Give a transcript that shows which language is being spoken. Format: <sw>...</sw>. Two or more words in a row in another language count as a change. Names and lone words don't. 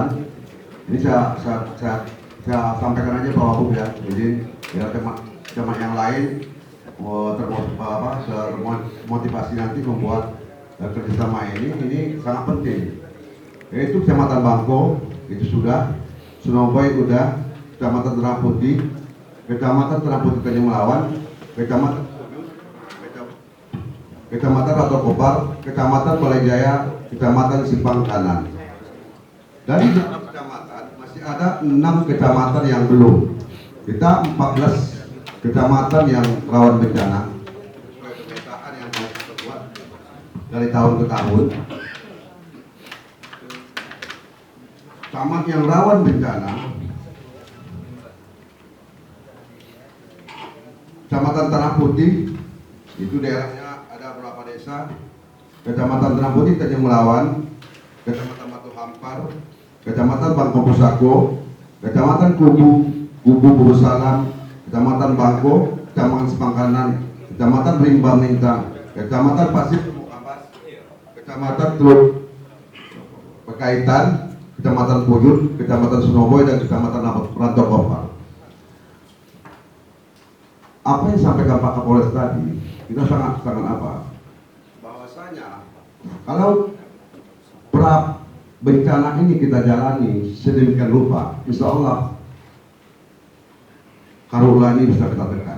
<id>Ini saya sampaikan aja Pak Wagub ya. Jadi ya camat yang lain termotivasi nanti membuat kerjasama ini sangat penting. Yaitu Kecamatan Bangko itu sudah, Sunoboy udah, Kecamatan Terang Putih, Kecamatan Terang Putih Tanjung Melawan, Kecamatan Ratu Kopar, Kecamatan Balai Jaya, Kecamatan Simpang Kanan. Dari 6 kecamatan masih ada 6 kecamatan yang belum. Kita 14 kecamatan yang rawan bencana. Sesuai pemetaan yang telah kita buat dari tahun ke tahun. Camat yang rawan bencana, Kecamatan Tanah Putih, itu daerahnya berapa desa. Kecamatan Tanah Putih Tanjung Melawan, Kecamatan Batu Hampar, Kecamatan Bangko Pusako, Kecamatan Kubu Burusalam, Kecamatan Bangko, Kecamatan Sepangkanan, Kecamatan Rimba Mintang, Kecamatan Pasir Mukapas, Kecamatan Teluk Pekaitan, Kecamatan Pujut, Kecamatan Sunoboy, dan Kecamatan Rantau Kopar. Apa yang disampaikan Pak Kapolres tadi, kita sangat apa? Bahwasanya kalau pra bencana ini kita jalani sedemikian rupa,</id> <ar>إن شاء الله</ar> <id>karhutla ini bisa kita tekan.</id>